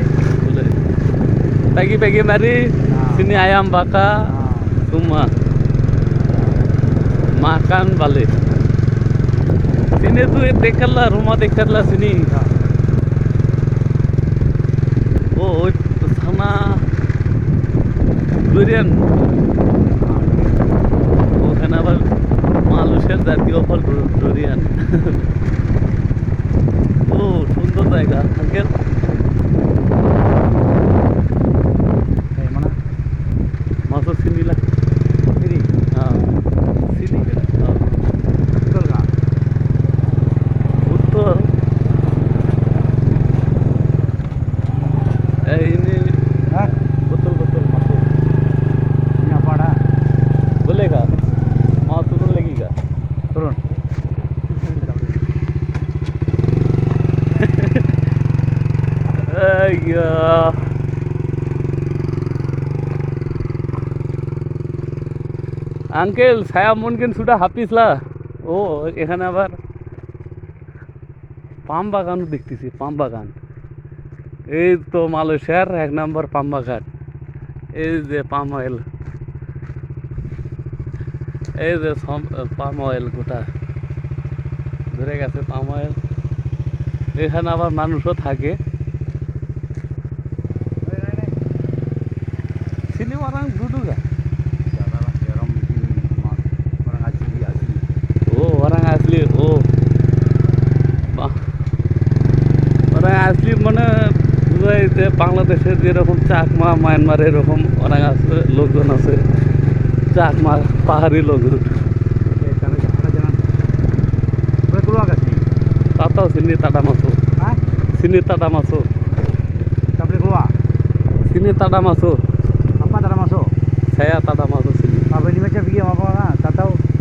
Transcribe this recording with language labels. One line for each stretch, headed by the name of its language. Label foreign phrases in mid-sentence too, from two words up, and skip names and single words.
Malay: Pagi-pagi mari sini ayam bakar semua. Makan balik. Sini tu dekatlah, rumah dekatlah sini. Oh, sama durian.
Bangla: ওখানে আবার মালয়েশিয়ার জাতীয় ফল ডুরিয়ান। ও সুন্দর জায়গা আঙ্কেল।
Malay: Mana? Masuk sini lah. Sini. Sini. Betul nggak? Betul. Ini Hah? betul masuk. Ini apa ada? Boleh kah? Mau turun lagi kah? Turun. Iya. uncle saya makan sudah habis lah.
Bangla: ও এখানে আবার পাম বাগানও দেখতেছি, পাম বাগান। এই তো মালয়েশিয়ার 1 নম্বর পাম বাগান। এই যে
English: palm oil,
Bangla: এই যে
English: palm oil
Bangla: গোটা ধরে গেছে
English: palm oil.
Bangla: এখানে আবার মানুষও থাকে।
Malay: sini orang duduk gak? Orang asli. Oh orang asli. Oh orang asli
Bangla: মানে বুঝাইতে বাংলাদেশের যেরকম চাকমা, মায়ানমার এরকম অনেক আছে, লোকজন আছে। চাকমা পাহাড়ি লোকজন।
Malay: Keluar kat sini. Tak tahu sini tak ada masuk. Hah? Sini tak ada masuk. Tak boleh keluar. Sini tak ada masuk. Apa tak ada masuk? Saya tak ada masuk sini. Apa ini macam pergi apa orang? Tak tahu.